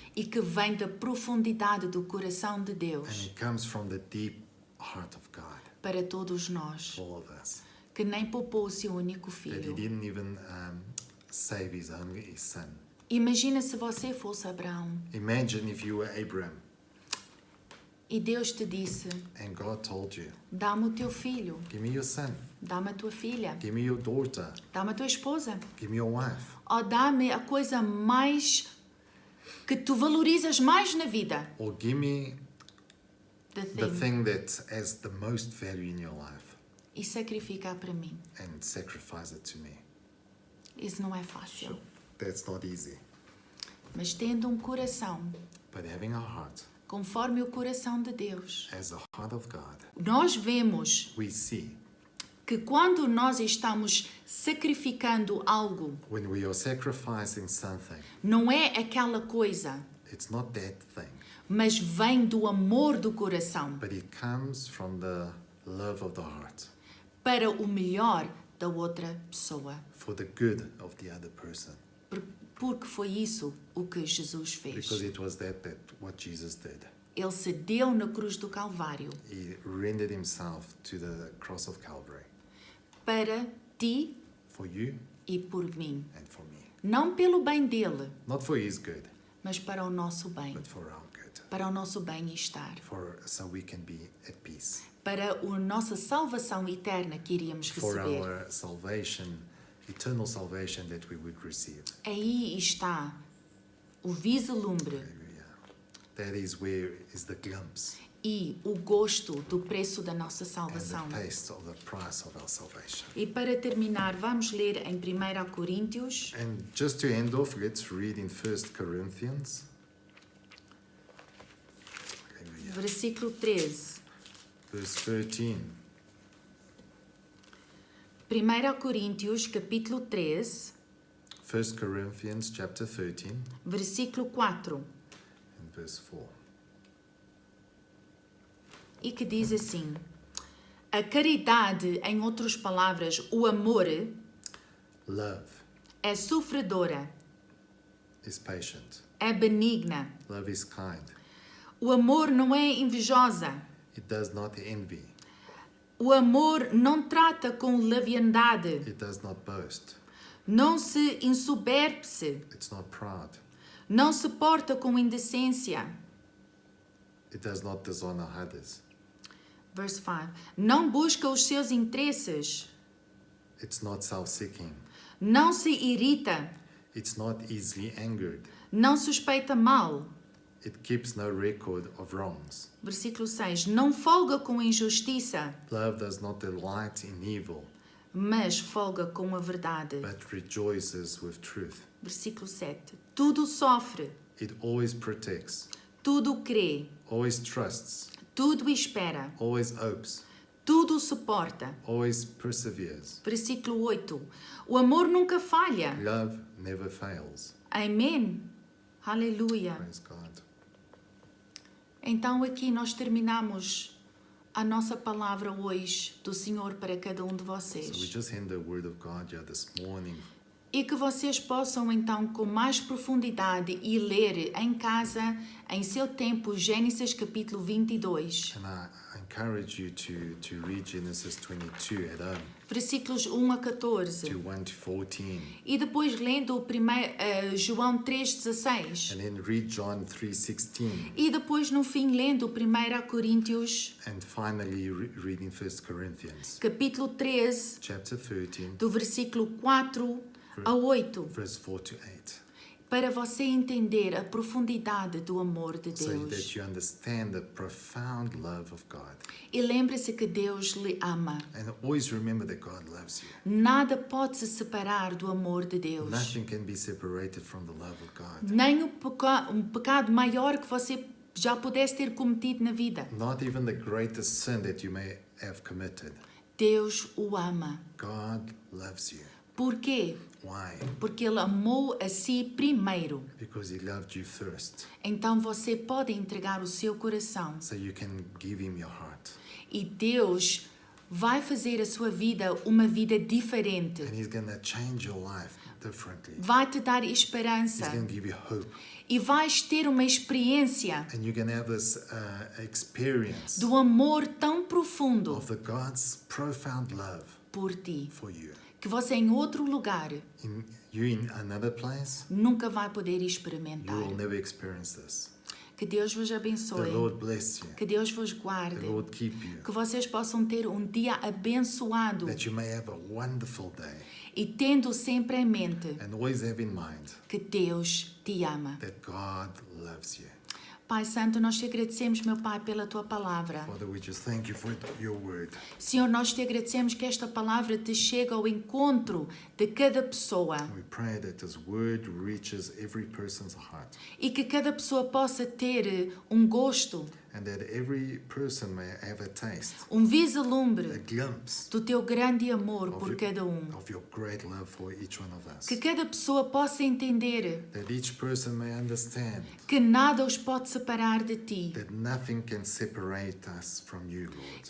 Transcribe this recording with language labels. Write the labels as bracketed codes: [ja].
[pt] e que vem da profundidade do coração de [en] And [pt] Deus [en] it comes from the deep heart of God, [pt] para todos nós, [en] all of us. [pt] que nem poupou o seu único [en] That he [pt] filho. [en] didn't even save his only son. [pt] Imagina se você fosse Abraão [en] Imagine if you were Abraham [pt] e Deus te disse: [en] and God told you, [pt] dá-me o teu filho, [en] give me your son, [pt] dá-me a tua filha, [en] give me your daughter, [pt] dá-me a tua esposa, [en] give me your wife, [pt] ou dá-me a coisa mais que tu valorizas mais na vida. [en] or give me The the thing. thing that has the most value in your life [pt] E sacrificar para mim. [en] and sacrifice it to me. [pt] Isso não é fácil. [en] That's not easy. [pt] Mas tendo um coração [en] But having a heart [pt] conforme o coração de Deus, [en] as the heart of God, [pt] nós vemos [en] we see [pt] que quando nós estamos sacrificando algo, [en] when we are sacrificing something, [pt] não é aquela coisa, [en] it's not that thing, [pt] mas vem do amor do coração [en] but it comes from the love of the heart [pt] para o melhor da outra pessoa. [en] for the good of the other person. [pt] Porque foi isso o que Jesus fez. [en] Because it was that what Jesus did. [pt] Ele se deu na cruz do Calvário [en] He rendered himself to the cross of Calvary [pt] para ti [en] for you [pt] e por mim. [en] and for me. [pt] Não pelo bem dele, [en] Not for his good, [pt] mas para o nosso bem. [en] but for our good. [pt] Para o nosso bem-estar. [en] So we can be at peace. [pt] Para a nossa salvação eterna que iríamos [en] For [pt] receber. [en] our salvation, eternal salvation that we would receive. [pt] Aí está o vislumbre [en] Hallelujah. That is where is the glimpse [pt] e o gosto do preço da nossa [en] and [pt] salvação. [en] the taste of the price of our salvation. [pt] E para terminar, vamos ler em 1 Coríntios, [en] And just to end off, let's read in 1 Corinthians. Hallelujah. [pt] versículo 13. [en] Verse 13. [pt] 1 Coríntios, capítulo 13, [en] 1 Corinthians chapter 13 [pt] versículo 4, [en] and verse 4. [pt] e que diz assim: a caridade, em outras palavras, o amor, [en] Love [pt] é sofredora, [en] is patient. [pt] é benigna. [en] Love is kind. [pt] O amor não é invejosa. [en] It does not envy. [pt] O amor não trata com leviandade. [en] It does not boast. [pt] Não se ensoberbe-se. [en] It's not proud. [pt] Não se porta com indecência. [en] It does not dishonor others. Verse 5. [pt] Não busca os seus interesses. [en] It's not self-seeking. [pt] Não se irrita. [en] It's not easily angered. [pt] Não suspeita mal. [en] It keeps no record of wrongs. [pt] Versículo 6. Não folga com injustiça, [en] Love does not delight in evil, [pt] mas folga com a verdade. [en] but rejoices with truth. [pt] Versículo 7. Tudo sofre, [en] It always protects, [pt] tudo crê, [en] always trusts, [pt] tudo espera, [en] always hopes, [pt] tudo suporta. [en] always perseveres. [pt] Versículo 8. O amor nunca falha. [en] Love never fails. [pt] Amém. Aleluia. [en] Praise God. [pt] Então aqui nós terminamos a nossa palavra hoje do Senhor para cada um de [en] So we [pt] vocês. [en] just end the word of God here this morning. [pt] E que vocês possam então com mais profundidade e ler em casa, em seu tempo, Gênesis capítulo 22. [en] And I encourage you to read Genesis 22 at home, [pt] Versículos 1 a 14. [en] to 1 to 14. [pt] E depois lendo o João 3,16. [en] And then read John 3:16. [pt] E depois no fim lendo 1 Coríntios [en] And finally reading 1 Corinthians [pt] capítulo 13, [en] chapter 13, [pt] do versículo 4 a 8. [en] verse 4 to 8. [pt] Para você entender a profundidade do amor de [en] So [pt] Deus. [en] that you understand the profound love of God. [pt] E lembre-se que Deus lhe ama. [en] And always remember that God loves you. [pt] Nada pode se separar do amor de Deus. [en] Nothing can be separated from the love of God. [pt] Nem um pecado maior que você já pudesse ter cometido na vida. [en] Not even the greatest sin that you may have committed. [pt] Deus o ama. [en] God loves you. [pt] Por quê? [en] Why? [pt] Porque Ele amou a si primeiro. [en] Because He loved you first. [pt] Então você pode entregar o seu coração. [en] So you can give Him your heart. [pt] E Deus vai fazer a sua vida uma vida diferente. [en] And He's going to change your life differently. [pt] Vai te dar [en] He's [pt] esperança. [en] going to give you hope. [pt] E vais ter uma experiência [en] And you're going to have this experience [pt] do amor tão profundo [en] of the God's profound love [pt] por ti, [en] for you. [pt] que você em outro lugar [en] You in another place, [pt] nunca vai poder [en] you [pt] experimentar. [en] will never experience this. [pt] Que Deus vos [en] The [pt] abençoe. [en] Lord bless you. [pt] Que Deus vos [en] The [pt] guarde. [en] Lord keep you. [pt] Que vocês possam ter um dia abençoado. [en] That you may have a wonderful day. [pt] E tendo sempre em mente [en] And always have in mind [pt] que Deus te ama. [en] that God loves you. [pt] Pai Santo, nós te agradecemos, meu Pai, pela tua palavra. [en] Father, we just thank you for your word. [pt] Senhor, nós te agradecemos que esta palavra te chega ao encontro de cada pessoa [en] We pray that this word reaches every person's heart. [pt] e que cada pessoa possa ter um gosto, [en] And that every person may have a taste, [pt] um [en] a [pt] vislumbre [en] glimpse [pt] do teu grande amor por [en] your- [pt] cada um. [en] of your great love for each one of us. [pt] Que cada pessoa possa entender [en] That each person may understand [pt] que nada os pode separar de ti. [en] that nothing can separate us from you, Lord.